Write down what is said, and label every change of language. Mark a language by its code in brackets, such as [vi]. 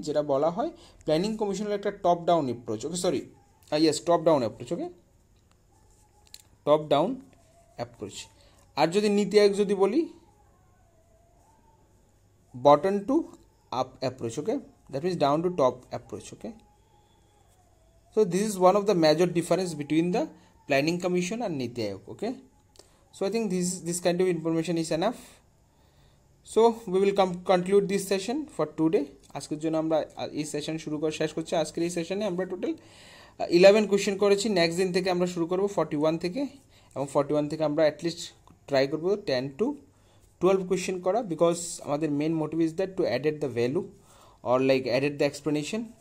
[bn] যেটা বলা হয় প্ল্যানিং কমিশনের একটা টপ ডাউন অ্যাপ্রোচ, ওকে, sorry yes top down approach, ওকে, টপ ডাউন অ্যাপ্রোচ। আর যদি নীতি আয়োগ যদি বলি bottom to up approach, okay, that means down to top approach, okay. [en] So this is one of the major difference between the planning commission and Niti Aayog, okay. So I think this kind of information is enough. So we will conclude this session for today. [bn] আজকের জন্য আমরা এই session শেষ করছি। আজকের এই সেশনে আমরা টোটাল 11 কোশ্চেন করেছি। নেক্সট দিন থেকে আমরা শুরু করব 41 থেকে, এবং 41 থেকে আমরা অ্যাটলিস্ট ট্রাই করবো 10 to 12 কোশ্চেন করা, বিকজ আমাদের main motive [en] Is that to added the value or like added the explanation.